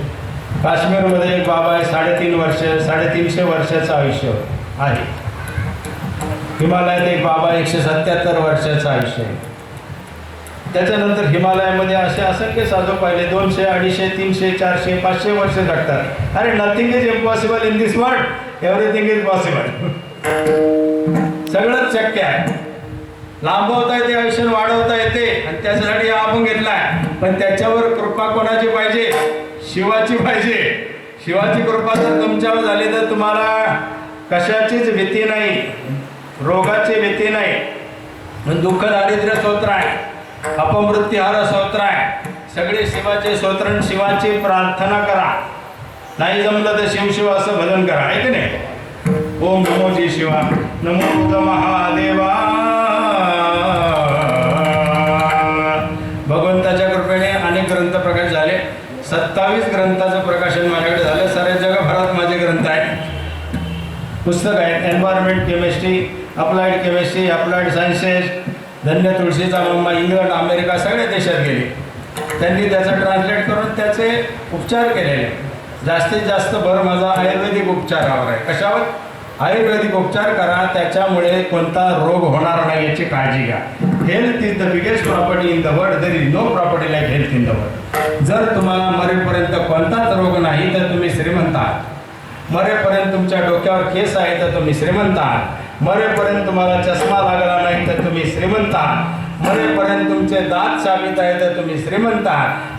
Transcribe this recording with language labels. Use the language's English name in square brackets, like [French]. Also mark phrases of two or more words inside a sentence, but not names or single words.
[Marathi] काश्मीरमध्ये एक बाबा आहे, 350 वर्षाचं आयुष्य आहे. हिमालयात एक बाबा 177 वर्षाचं आयुष्य आहे. त्याच्यानंतर हिमालयामध्ये असे असंख्य साधू पाहिले 200, 250, 300, 400, 500 वर्ष जगतात. [English] अरे nothing is impossible in this world, everything is possible. [Marathi] सगळंच शक्य आहे. लांबवता येते, आयुष्य वाढवता येते. आणि त्याच्यासाठी आपण घेतला पण त्याच्यावर कृपा कोणाची पाहिजे? शिवाची पाहिजे. शिवाची कृपा जर तुमच्यावर झाली तर तुम्हाला कशाचीच भीती नाही, रोगाची भीती नाही. दुःख दारिद्र्य स्तोत्र आहे, अपमृत्युहार स्तोत्र आहे, सगळे शिवाचे स्तोत्र आणि शिवाची प्रार्थना करा. नाही जमलं तर शिव असं भजन करा, आहे की नाही? ओम नमो जी शिवा, नमो महादेवा. भगवंताच्या कृपेने अनेक ग्रंथ प्रकाश झाले. 27 ग्रंथाचं प्रकाशन माझ्याकडे झालं. साऱ्या जगभरात माझे ग्रंथ आहेत, पुस्तक आहेत. [English] environment chemistry, applied chemistry, applied sciences. [Marathi] धन्य तुळशीचा मम्मा इंग्लंड, अमेरिका सगळ्या देशात गेले. त्यांनी त्याचं ट्रान्सलेट करून त्याचे उपचार केलेले. जास्तीत जास्त भर माझा आयुर्वेदिक उपचारावर आहे. कशावर? आयुर्वेदिक उपचार करा, त्याच्यामुळे कोणता रोग होणार नाही याची काळजी घ्या. [English] health is the biggest property in the world. there is no property like health in the world. [Marathi] जर तुम्हाला मरेपर्यंत कोणताच रोग नाही तर तुम्ही श्रीमंत आहात. मरेपर्यंत तुमच्या डोक्यावर केस आहे तर तुम्ही श्रीमंत आहात. मरेपर्यंत तुम्हाला चष्मा लागला नाही तर तुम्ही श्रीमंत आहात. मरेपर्यंत तुमचे दात साबित आहे तर तुम्ही श्रीमंत आहात.